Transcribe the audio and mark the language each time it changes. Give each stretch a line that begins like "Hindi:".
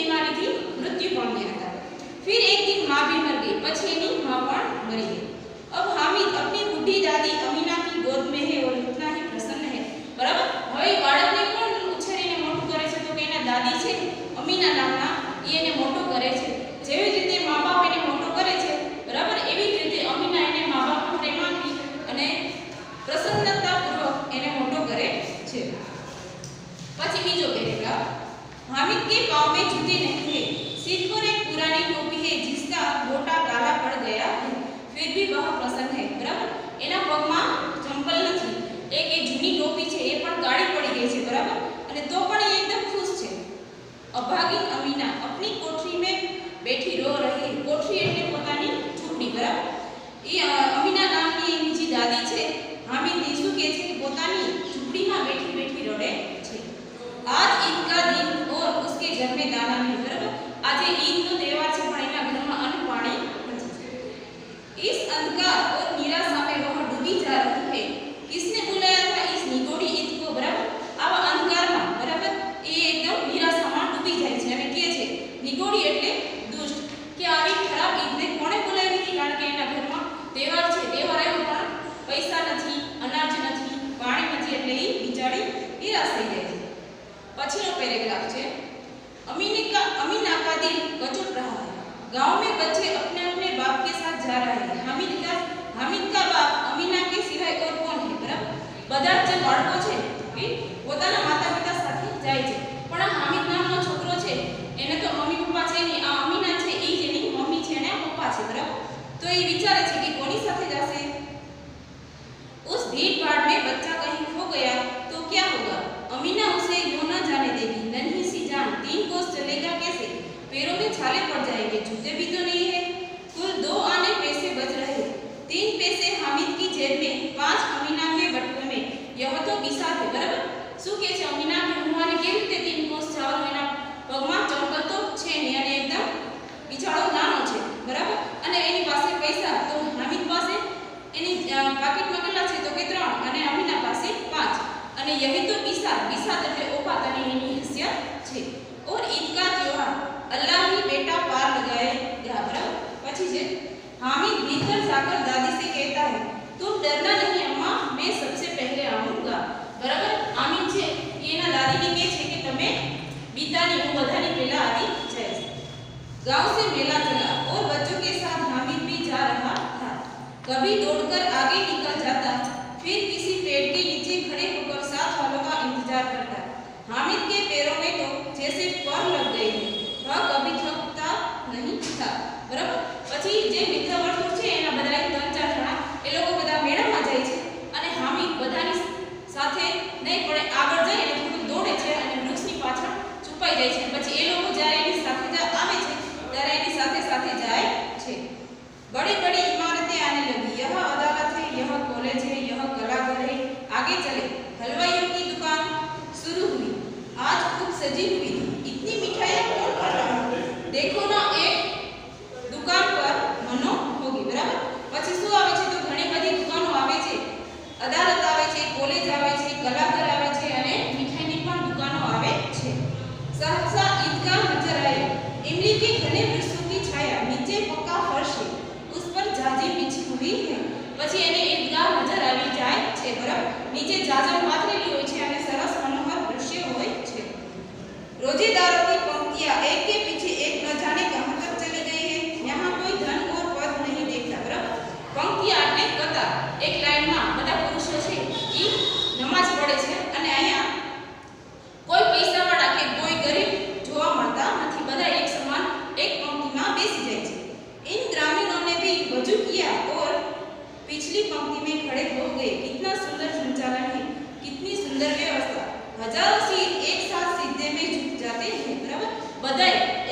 Hindi: फिर एक दिन माँ भी मर गई,
Gujarati: પછી એની माँ પણ મરી गई।
Hindi: अब हामिद अपनी बूढ़ी दादी अमीना की गोद में है और इतना ही प्रसन्न है।
Gujarati: बराबर, હવે બાળકને પણ ઉછેરીને મોટું કરે છે તો કે એના દાદી છે અમીના નામના એ એને મોટું કરે છે। જેવી રીતે મા-બાપ એને મોટું કરે છે, બરાબર, એવી જ રીતે અમીના એને મા-બાપનો પ્રેમ આપી અને પ્રસન્નતાપૂર્વક એને મોટો કરે છે। પછી બીજો પેરેગ્રાફ,
Hindi: हामिद के पाँव में जूते नहीं है, सिर पर एक पुरानी टोपी है जिसका गोटा काला पड़ गया है, फिर भी वह प्रसन्न है।
Gujarati: बराबर, એના પગમાં ચંપલ નથી, એક એ જૂની ટોપી છે એ પણ કાળી પડી ગઈ છે, બરાબર, અને તો પણ એ એકદમ ખુશ છે।
Hindi: અભાગીન અમીના अपनी कोठरी में बैठी रो रही है।
Gujarati: कोठरी એટલે પોતાની ઝૂંપડી, બરાબર, એ અમીના નામની એની જે દાદી છે હામિદને શું કહે છે કે પોતાની ઝૂંપડીમાં બેઠી બેઠી રડે છે।
Hindi: आज ईद का दिन और उसके घर में दाना नहीं।
Gujarati: बराबर, आज ईद નો તહેવાર છે પણ એના ઘરમાં અન્ન પાણી નથી।
Hindi: इस अंधकार और निराशा में वह डूबी जा रही है। किसने बुलाया था इस निगोड़ी ईद को?
Gujarati: बराबर, આવા અંધકારમાં, બરાબર, એ એકદમ નિરાશામાં ડૂબી જાય છે અને કહે છે નિગોડી એટલે દુષ્ટ, કે આવી ખરાબ ઈદને કોણે બોલાવી હતી? કારણ કે એના ઘરમાં તહેવાર છે, તહેવાર આવ્યો પણ પૈસા નથી, અનાજ નથી, પાણી નથી, એટલે એ બિચારી નિરાશ થઈ જાય છે।
Hindi: पछीनो पैराग्राफ है, अमीना का दिल कचुट रहा है। गांव में बच्चे अपने अपने बाप के साथ जा रहे हैं। हामिद का बाप अमीना के सिवाय और कौन है?
Gujarati: बराबर, બધા જે બાળકો છે એ પોતાના માતા-પિતા સાથે જાય છે, પણ આ હામિદ નામનો છોકરો છે એને તો મમ્મી પપ્પા છે ને, આ અમીના છે એ જ એની મમ્મી છે અને આ પપ્પા છે, બરાબર, તો એ વિચારે છે કે કોની સાથે જશે?
Hindi: उस भीड़ भाड़ में बच्चा कहीं खो गया तो क्या होगा? अमीना उसे यूं न जाने देगी। नन्ही सी जान 3 कोस चलेगा कैसे? पैरों में छाले पड़ जाएंगे, जूते भी तो नहीं है। कुल 2 आने पैसे बच रहे, 3 पैसे हामिद की जेब में, 5 अमीना के बटुए में। यह तो बिसात है।
Gujarati: बराबर, શું કે છે અમીના કે હુંવાને કેવી રીતે 3 કોસ ચાવલ? એના પગમાં ચંપલ તો છે નહીં અને એકદમ બિચારો નાનો છે, બરાબર, અને એની પાસે પૈસા તો હામિદ પાસે એની પાકીટમાં કેટલા છે તો કે 3 અને અમીના પાસે 5 અને
Hindi: यही तो बिसात
Gujarati: એટલે ઓકાત અને એની હૈસિયત છે।
Hindi: और ईद का त्योहार अल्लाह ही बेटा पार लगाएगा। बराबर,
Gujarati: પછી છે
Hindi: हामिद भीतर जाकर दादी से कहता है तुम डरना नहीं अम्मा, मैं सबसे पहले आऊंगा।
Gujarati: बराबर, हामिद છે એના દાદીને કહે છે કે તમે બીતાની હું બધાની પહેલા આવી જઈશ।
Hindi: गांव से मेला चला और बच्चों के साथ हामिद भी जा रहा था। कभी दौड़कर आगे निकल जाता, फिर किसी पेड़ के नीचे खड़े होकर साथ वालों का इंतजार करता। हामिद के पैरों में तो जैसे पर लग गए हैं, वह कभी थकता नहीं था।
Gujarati: बराबर, પછી જે મિત્ર વર્તુળ છે એના બધા 3-4 જણા એ લોકો બધા મેળામાં જાય છે અને હામિદ બધાની સાથે નહીં પડે આગળ જાય અને થોડું દોડે છે અને વૃક્ષની પાછળ છુપાઈ જાય છે। પછી એ લોકો જ્યારે એની સાથે આવે છે ત્યારે એની સાથે સાથે જાય છે।
Hindi: बड़ी बड़ी इमारतें आने लगी, यह अदालत है, यह कॉलेज है, यह कलाघर है, आगे चले। हलवाइयों की दुकान शुरू हुई, आज खूब सजी हुई थी। इतनी मिठाइयाँ कौन खाता है? देखो ना, एक दुकान पर मनो होगी।
Gujarati: बराबर, પછી શું આવે છે તો ઘણી બધી દુકાનો આવે છે, અદાલત આવે છે, કોલેજ આવે છે, કલાઘર આવે છે અને મીઠાઈની પણ દુકાનો આવે છે।
Hindi: सहसा ईदगाह नजर आए, इमली के घने वृक्षों की छाया, नीचे पक्का फर्श है, उस पर जाजी बिछी हुई है।
Gujarati: પછી એને ઈદગાહ નજર આવી જાય છે, બરાબર, નીચે જાજર પાથરેલી હોય છે અને સરસ મનોહર દૃશ્ય હોય છે।
Hindi: रोजेदारों की पंक्तियां एक के पीछे एक न जाने कहां तक चली गई है, यहां कोई धन और पद नहीं देखता।
Gujarati: बराबर, पंक्तियां એટલે કતાર, એક લાઈનમાં બધા પુરુષો છે ઈ નમાઝ પઢે છે અને અહીંયા કોઈ પૈસાવાળા કે કોઈ ગરીબ જોવા મળતા નથી, બધા એક સમાન એક पंक्तिમાં બેસી જાય છે।
Hindi: इन ग्रामीणों ने भी वजू किया और पिछली पंक्ति में खड़े हो गए। कितना सुंदर संचालन है, कितनी सुंदर व्यवस्था। हजारों सिर एक साथ सीधे में झुक जाते हैं। बराबर, बधाई